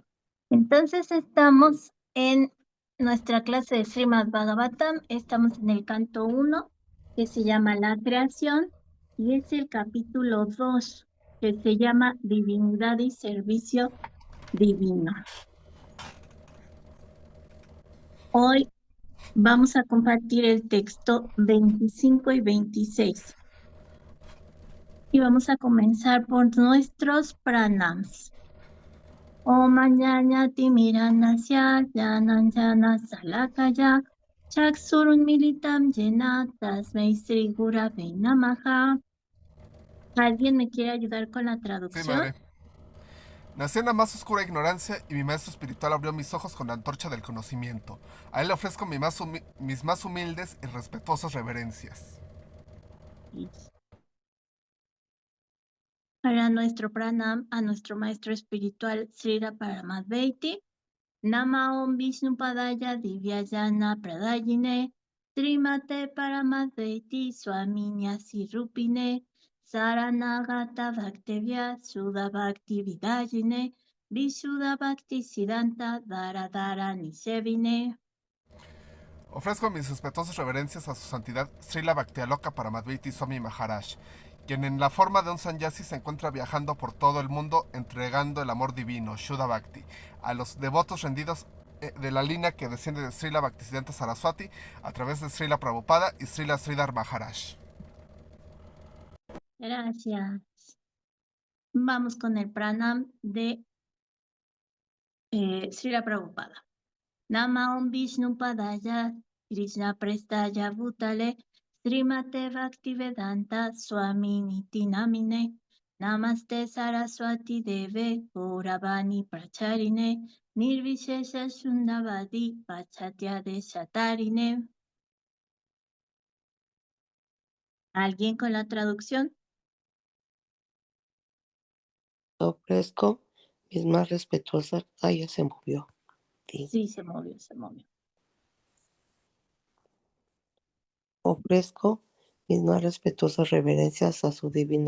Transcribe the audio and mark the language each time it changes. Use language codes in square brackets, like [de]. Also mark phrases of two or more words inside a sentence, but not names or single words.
[es] Entonces estamos en nuestra clase de Srimad Bhagavatam, estamos en el canto 1, que se llama La Creación, y es el capítulo 2, que se llama Divinidad y Servicio Divino. Hoy vamos a compartir el texto 25 y 26. Y vamos a comenzar por nuestros pranams. [sa] Om Anyanyati Miranasya Jananjana Salakaya Chaksurun Militam Jena Tasmei Sri Gurave Namaha. [es] ¿Alguien me quiere ayudar con la Sí, traducción? madre. Nací en la más oscura ignorancia y mi maestro espiritual abrió mis ojos con la antorcha del conocimiento. A él le ofrezco mis más humildes y respetuosas reverencias. Para nuestro pranam, a nuestro maestro espiritual Srila Paramadvaiti. [sa] Nama Om Vishnu Padaya Divyayana Pradayine Srimate Paramadvaiti Swaminyasi Rupine Saranagata Bhaktevya Sudha Bhakti Vidayine Vishuddha Bhakti Siddhanta Dharadhara Nisevine. [es] Ofrezco mis respetuosas reverencias a su santidad Srila Bhaktialoka Paramadvaiti Swami Maharaj, quien en la forma de un sanyasi se encuentra viajando por todo el mundo entregando el amor divino, [sa] Shuddha Bhakti, [es] a los devotos rendidos de la línea que desciende de Srila Bhaktisiddhanta Saraswati a través de Srila Prabhupada y Srila Sridhar Maharaj. Gracias. Vamos con el pranam de Srila Prabhupada. [sa] Nama Om Vishnu Padaya Krishna Prestaya Bhutale Srimate Bhaktivedanta Swami Niti Namine Namaste Saraswati Deve Gauravani Pracharine Nirvishesha Shundavadi Pachatya Deshatarine. [es] ¿Alguien con la traducción? Ofrezco mis más respetuosas. Ya se movió. Sí, se movió. Ofrezco mis más respetuosas reverencias a su divina